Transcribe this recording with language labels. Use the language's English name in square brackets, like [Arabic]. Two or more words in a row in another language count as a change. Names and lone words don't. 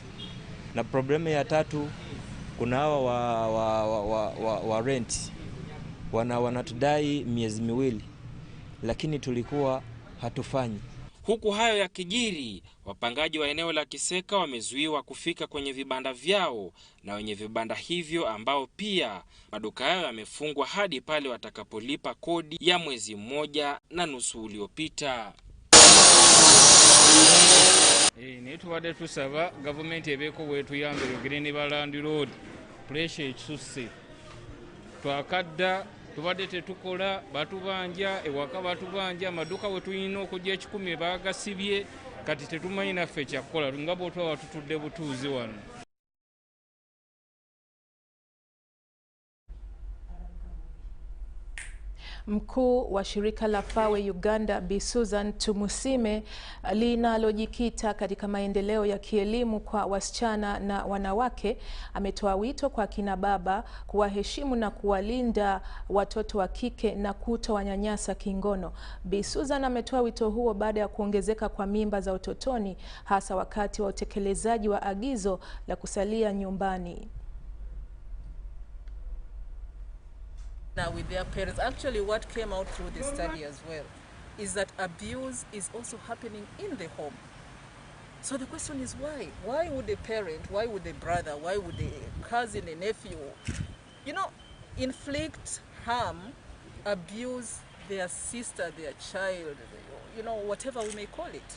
[Swahili] Na probleme ya tatu, kuna hawa wa rent wanatudai miezi miwili, lakini tulikuwa hatufanyi. Huku hayo ya kijiri, wapangaji wa eneo la Kiseka wamezuiwa kufika kwenye vibanda vyao na wenye vibanda hivyo ambao pia maduka yao yamefungwa hadi pale watakapolipa kodi ya mwezi 1.5 uliopita. [Ganda] Netubadde tusaba gavumenti ebeeko bwetuyambe yogere ne balandlord pressure ekisusse. Twakadda tubadde tetukola, batubanja ewaka, batubanja amaduka we tulina okujja 10 baagasibye, kati tetumanyi naffe kyakukola nga bw'otwa watutudde butuuzi wano. [Swahili] Mkuu wa shirika la FAWE Uganda Bi Susan Tumusime linalojikita katika maendeleo ya kielimu kwa wasichana na wanawake ametoa wito kwa kina baba kuwaheshimu na kuwalinda watoto wa kike na kutowanyanyasa kingono. Bi Susan ametoa wito huo baada ya kuongezeka kwa mimba za utotoni, hasa wakati wa utekelezaji wa agizo la kusalia nyumbani. [English] Now with their parents, actually what came out through the study as well is that abuse is also happening in the home. So the question is why? Why would a parent, why would a brother, why would a cousin, a nephew, inflict harm, abuse their sister, their child, whatever we may call it?